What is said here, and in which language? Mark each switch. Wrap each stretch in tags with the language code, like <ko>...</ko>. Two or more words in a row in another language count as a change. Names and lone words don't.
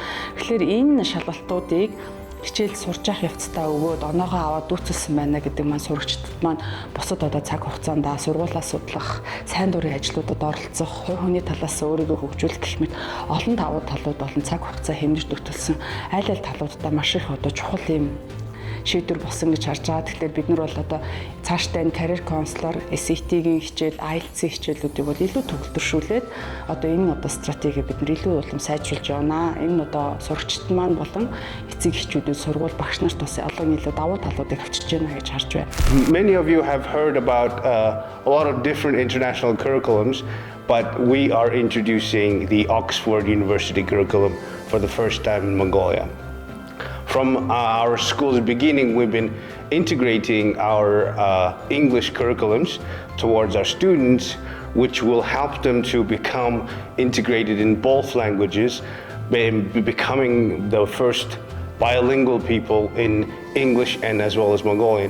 <mn>Тэгэхээр энэ шалгалтуудыг хичээл сурж явах явцдаа өгөөд оноогоо аваад дүүцэлсэн байна гэдэг маань сурагчдад маань бусад одоо цаг хугацаанд сургуулаа судлах, сайн дурын ажлуудад оролцох, хувь хүний талаас өөрийгөө хөгжүүлэх гэх мэт олон давуу талууд болон цаг хугацаа хэмнэж төгтөлсөн аль аль талуудаа маш их одоо чухал юм шийдвэр болсон гэж харж байгаа. Тэгэхээр бид нар бол одоо цаашдаа энэ</mn> <en>career counselor,</en> <mn>SAT-ийн хичээл, IELTS-ийн хичээлүүдийг бол илүү төгөлдршүүлээд одоо энэ одоо стратегийг бид нар илүү улам сайжруулж явна. Энэ одоо сурагчид маань болон эцэг эхчүүдэд сургууль багш нарт бас олон илүү давуу талуудыг авчирч байна гэж харж байна.</mn> <en>Many of you have heard about a lot of different international curriculums, but we are introducing the Oxford University curriculum for the first time in Mongolia. From our school's beginning, we've been integrating our English curriculums towards our students, which will help them to become integrated in both languages, becoming the first bilingual people in English and as well as Mongolian.</en>